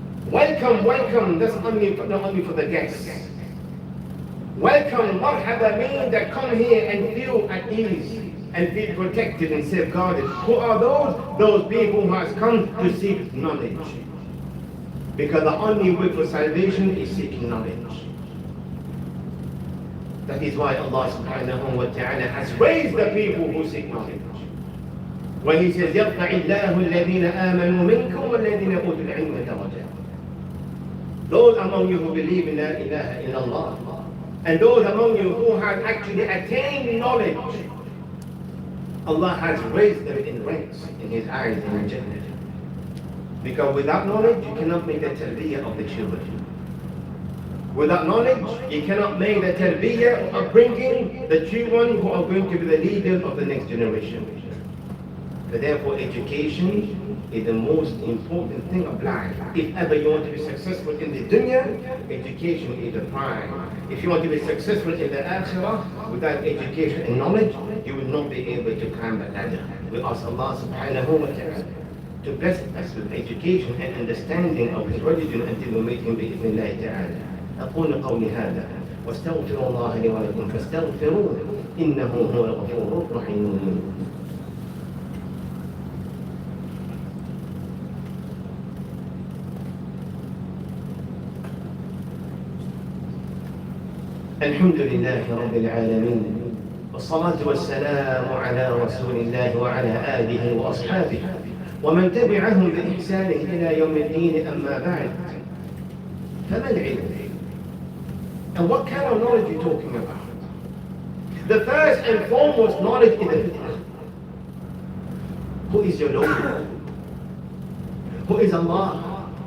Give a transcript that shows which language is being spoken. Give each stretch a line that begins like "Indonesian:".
English: Welcome, welcome, that's not only for the guests. Welcome, marhaba means that come here and feel at ease and feel protected and safeguarded. Who are those? Those people who has come to seek knowledge. Because the only way for salvation is seeking knowledge. That is why Allah subhanahu wa ta'ala has raised the people who seek knowledge. When He says, يَرْفَعِ اللَّهُ الَّذِينَ آمَنُوا مِنْكُمْ وَالَّذِينَ أُوتُوا الْعِلْمَ دَرَجَاتٍ. Those among you who believe in La ilaha illallah, and those among you who have actually attained knowledge, Allah has raised them in ranks in His eyes in Jannah. Because without knowledge, you cannot make the tarbiyah of the children. Without knowledge, you cannot make the tarbiyah of bringing the children who are going to be the leaders of the next generation. But therefore, education is the most important thing of life. If ever you want to be successful in the dunya, education is the prime. If you want to be successful in the akhirah, without education and knowledge, you will not be able to climb the ladder. We ask Allah subhanahu wa ta'ala to bless us with education and understanding of His religion until we meet Him بإذن الله تعالى.
Arabic: أقول قولي هذا واستغفر الله لي ولكم فاستغفروه إنه هو الغفور الرحيم. الحمد لله رب العالمين والصلاة والسلام على رسول الله وعلى آله وأصحابه ومن تبعهم بإحسان إلى يوم الدين. أما بعد، فما العلم؟
English: And what kind of knowledge are you talking about? The first and foremost knowledge is the fitnah. Who is your Lord? Who is Allah?